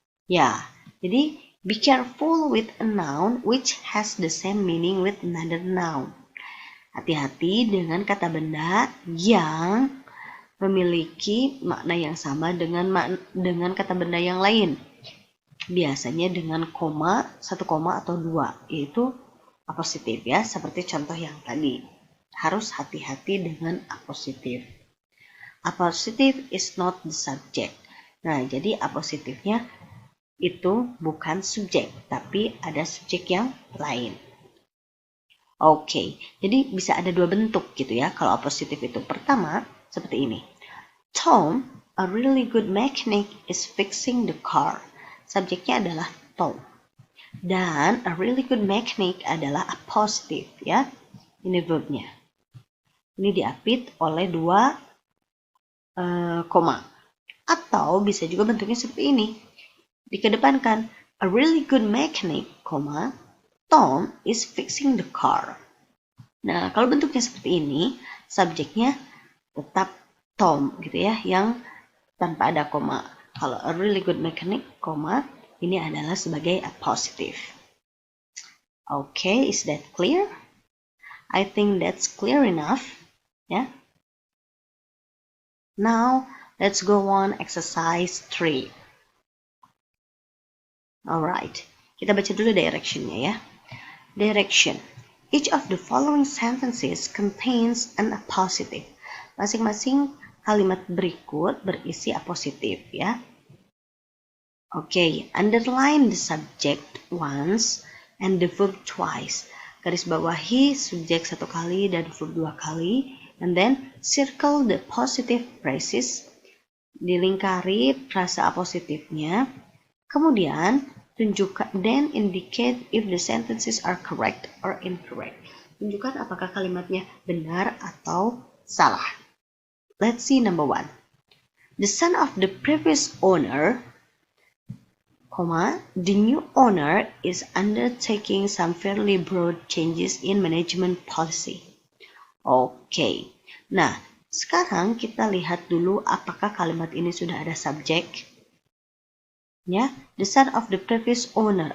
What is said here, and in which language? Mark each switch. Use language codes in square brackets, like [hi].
[en] Ya, jadi be careful with a noun which has the same meaning with another noun. [id] Hati-hati dengan kata benda yang memiliki makna yang sama dengan kata benda yang lain. Biasanya dengan koma, 1 koma atau 2, yaitu apositif ya, seperti contoh yang tadi. Harus hati-hati dengan apositif. Apositif [en] is not the subject. [id] Nah, jadi A positifnya itu bukan subjek, tapi ada subjek yang lain. Oke, jadi bisa ada dua bentuk gitu ya kalau A positif itu. Pertama, seperti ini. [en] Tom, a really good mechanic, is fixing the car. [id] Subjeknya adalah Tom. Dan [en] a really good mechanic [id] adalah A positif ya. Ini verbnya. Ini diapit oleh dua koma. Atau bisa juga bentuknya seperti ini. [en] Dikedepankan, a really good mechanic, koma, Tom is fixing the car. [id] Nah, kalau bentuknya seperti ini, subjeknya tetap Tom gitu ya, yang tanpa ada koma. Kalau [en] a really good mechanic, [id] koma, ini adalah sebagai a positive. [en] Okay, is that clear? I think that's clear enough. Yeah. Now, let's go on exercise 3. [id] Alright, kita baca dulu directionnya ya. Direction. [en] Each of the following sentences contains an appositive. [id] Masing-masing kalimat berikut berisi appositif ya. [en] Oke, underline the subject once and the verb twice. [id] Garis bawahi subjek satu kali dan verb dua kali. [en] And then circle the positive phrases. [id] Dilingkari frasa apositifnya. Kemudian tunjukkan, [en] then indicate if the sentences are correct or incorrect. [id] Tunjukkan apakah kalimatnya benar atau salah. [en] Let's see number 1. The son of the previous owner, the new owner is undertaking some fairly broad changes in management policy. [id] Oke. Nah, sekarang kita lihat dulu apakah kalimat ini sudah ada subjek. Ya, [en] the son of the previous owner.